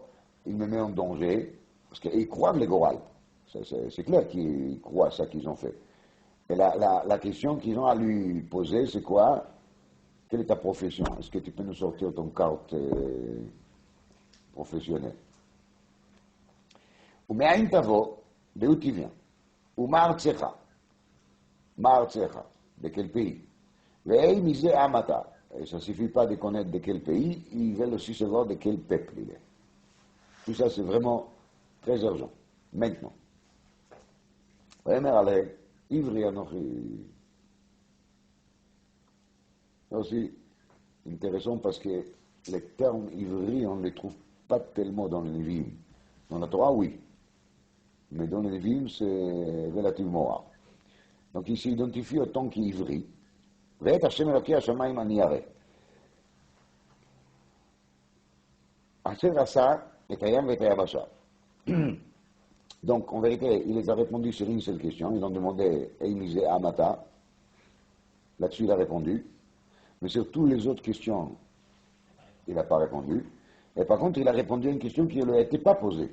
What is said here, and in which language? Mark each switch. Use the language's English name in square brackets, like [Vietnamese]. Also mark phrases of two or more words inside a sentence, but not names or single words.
[French] Il me met en danger, parce qu'ils croient les Goral. C'est clair qu'ils croient ça qu'ils ont fait. Et la question qu'ils ont à lui poser, c'est quoi? Quelle est ta profession? Est-ce que tu peux nous sortir ton carte professionnelle? [Hebrew] Ou מאין תבוא, [French] d'où tu viens? Ou מארצך? De quel pays? [Hebrew] ואי מזה עמתה. [French] Et ça ne suffit pas de connaître de quel pays, ils veulent aussi savoir de quel peuple il est. Tout ça, c'est vraiment très urgent. Maintenant. [Hebrew] ויאמר עליהם, עברי אנוכי. [French] C'est aussi intéressant parce que les termes ivri, on ne les trouve pas tellement dans le Nevi'im. Dans la Torah, oui. Mais dans le Nevi'im, c'est relativement rare. Donc il s'identifie autant qu'ivri. [Hebrew] ואת השם אלוקי השמיים אני אראה. אשר עשה את הים ואת היבשה. [French] Donc en vérité, il les a répondu sur une seule question. Ils ont demandé [Hebrew] ואי מזה עם אתה. [French] Là-dessus, il a répondu. Mais sur toutes les autres questions, il n'a pas répondu. Et par contre, il a répondu à une question qui ne lui a été pas posée.